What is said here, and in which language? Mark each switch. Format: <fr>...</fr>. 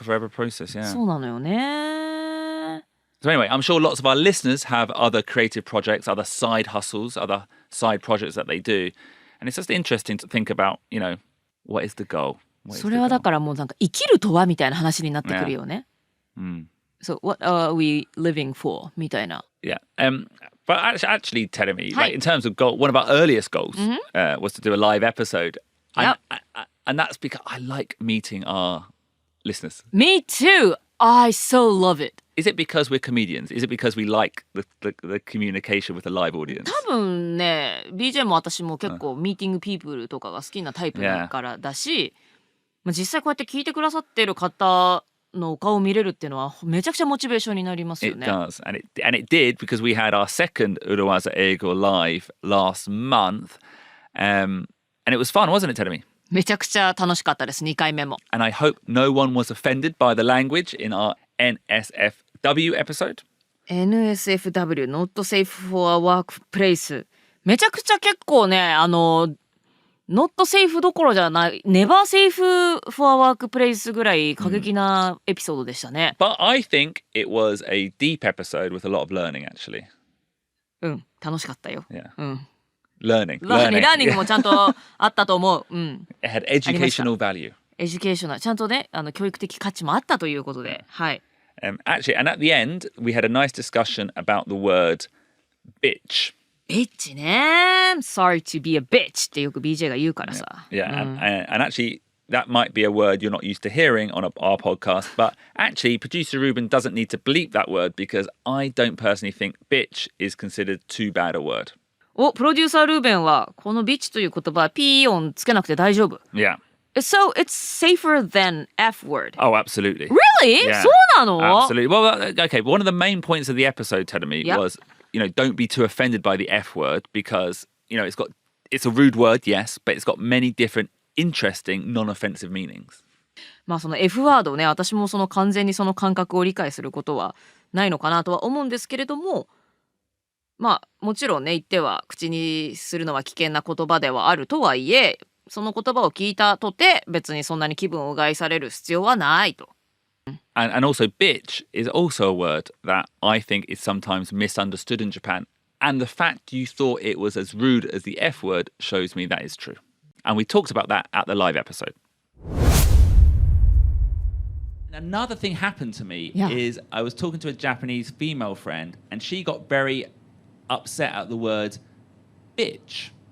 <en>It's a forever process, yeah.</en> <ja>そうなのよね。</ja> <en>So anyway, I'm sure lots of our listeners have other creative projects, other side hustles, other side projects that they do. And it's just interesting to think about, you know, what is the goal?</en> <ja>それはだからもうなんか生きるとはみたいな話になってくるよね。</ja> <en>So what are we living for?</en> <ja>みたいな。</ja> <en>Yeah. But actually, Terumi, like in terms of goal, one of our earliest goals was to do a live episode. And that's because I like meeting our listeners. Me too. I so love it. Is it because we're comedians? Is it because we like the communication with a live audience?</en> <ja>多分ね、BJ も私も結構ミーティングピープルとかが好きなタイプだからだし、まあ、実際こうやって聞いてくださってる方のお顔を見れるっていうのはめちゃくちゃモチベーションになりますよね。</ja> <en>It does. And it did because we had our second 裏技英語 live last month. And it was fun, wasn't it, Terumi?</en> <ja>めちゃくちゃ楽しかったです、2回目も。</ja> <en>And I hope no one was offended by the language in our NSFW episode. NSFW, Not Safe for a Workplace。</en> <ja>めちゃくちゃ結構ね、</ja> <en>Not Safe</en> <ja>どころじゃない、</ja> <en>Never Safe for a Workplace</en> <ja>ぐらい過激なエピソードでしたね。</ja> <en>But I think it was a deep episode with a lot of learning, actually.</en> <ja>うん、楽しかったよ。</ja> <en>Yeah.</en> <ja>うん。</ja> <en>Learning.</en> <ja>ラーニングもちゃんとあったと思う。うん。</ja> <en>It had educational value.</en> <ja>エデュケーショナル、ちゃんとね、教育的価値もあったということで、はい。</ja> <en>Actually, and at the end, we had a nice discussion about the word bitch.</en> <ja>ビッチね。</ja> <en>Sorry to be a bitch</en> <ja>ってよく BJ が言うからさ。</ja> <en>Yeah, and actually, that might be a word you're not used to hearing on our podcast, but actually producer Ruben doesn't need to bleep that word because I don't personally think bitch is considered too bad a word.</en> <ja>プロデューサールーベンはこのビッチという言葉は P 音つけなくて大丈夫。</ja> <en>Yeah. So it's safer than F word. Oh, absolutely. Really? Yeah.</en> <ja>そうなの?</ja> <en>Absolutely. Well, okay, one of the main points of the episode, Terumi, was, don't be too offended by the F word because, it's a rude word, yes, but it's got many different interesting non-offensive meanings.</en> <ja>まあその F ワードをね、私もその完全にその感覚を理解することはないのかなとは思うんですけれども、まあもちろんね、言っては口にするのは危険な言葉ではあるとはいえ、その言葉を聞いたとて別にそんなに気分を害される必要はないと。</ja> <en>And also bitch is also a word that I think is sometimes misunderstood in Japan. And the fact you thought it was as rude as the F word shows me that is true. And we talked about that at the live episode. Another thing happened to me is I was talking to a Japanese female friend and she got very upset at the word bitch.</en>